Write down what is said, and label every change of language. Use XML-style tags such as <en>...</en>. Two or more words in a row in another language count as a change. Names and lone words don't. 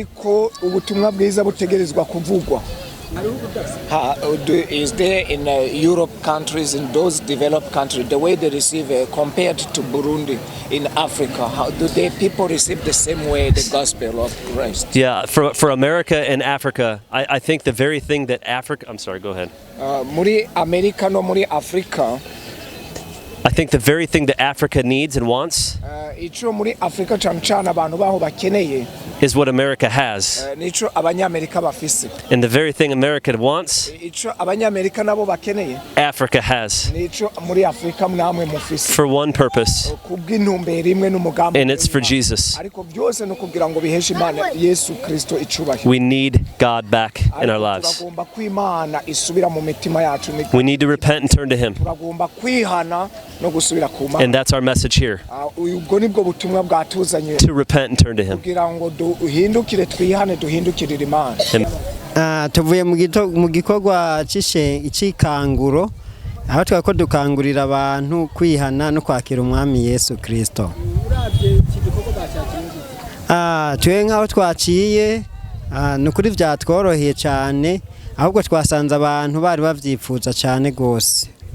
<en>Is there in Europe countries, in those developed countries, the way they receive compared to Burundi in Africa? How do people receive the same way the gospel of Christ? Yeah, for America and Africa, I think the very thing that Africa... I'm sorry, go ahead.</en> <rn>Muri America no muri Africa.</rn> <en>I think the very thing that Africa needs and wants is what America has. And the very thing America wants, Africa has. For one purpose, and it's for Jesus. We need God back in our lives. We need to repent and turn to Him. And that's our message here. To repent and turn to Him.</en> <rn>Tuvuye mu gikorwa c'ikanguro aho twako dukangurira abantu kwihana no kwakira umwami Yesu Kristo. Twe nkaho twaciye nukuri vyatworoheye cyane ahubwo twasanze abantu bari bavyifuza cyane gose.</rn>